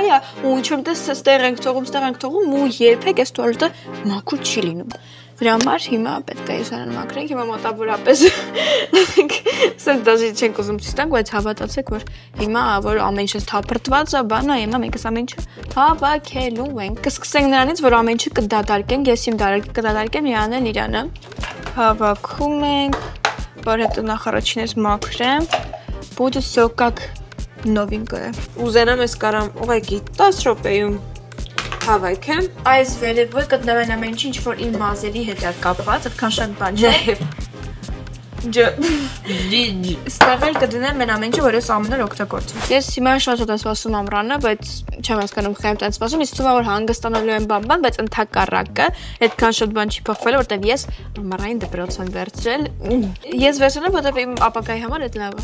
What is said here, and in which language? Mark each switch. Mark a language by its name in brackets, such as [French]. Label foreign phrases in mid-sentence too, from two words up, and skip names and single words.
[Armenian] ու ինչ-որ տես ստեղ ենք թողում ու երբեք այս տուալետը մաքուր չի լինում։ Դրա համար հիմա պետք է Սյունեն մաքրենք, հիմա մոտավորապես սենց դաժի չենք ուզում ցույց տանք, բայց հավատացեք, որ հիմա որ ամեն ինչը թափրտված է, բան է, հիմա մենք ամեն ինչը հավաքելու ենք։ Կսկսենք նրանից, որ ամեն ինչը կդատարկենք, ես իմ դարակը կդատարկեմ, Իրանն էլ Իրանը։ Հավաքում ենք, որ հետո նախ առաջինս մաքրեմ, [Russian] будет всё как новенькое։ [Armenian] Ուզենամ ես կարամ ուղղակի 10 րոպեում հավաքեմ։ Այս վերևը գտնվեն ամեն ինչ, ինչ որ իմ մազերի հետ է կապված, այդքան շատ բան չէ։ Ստեղ էլ կդնեմ մեն ամեն ինչը, որ ես ամեն օր օգտագործում։ Ես հիմա շատ եմ սպասում ամռանը, բայց չեմ հասկանում խեմ տենց սպասում, իսկ թվում է որ հանգստանալու եմ բան, բայց ընդհակառակը այդքան շատ բան չի փոխվել, որտեվ ես ամառային դպրոց եմ վերցրել։ Ես վերցրել եմ, որտեվ իմ ապագայի համար այդ լավ է։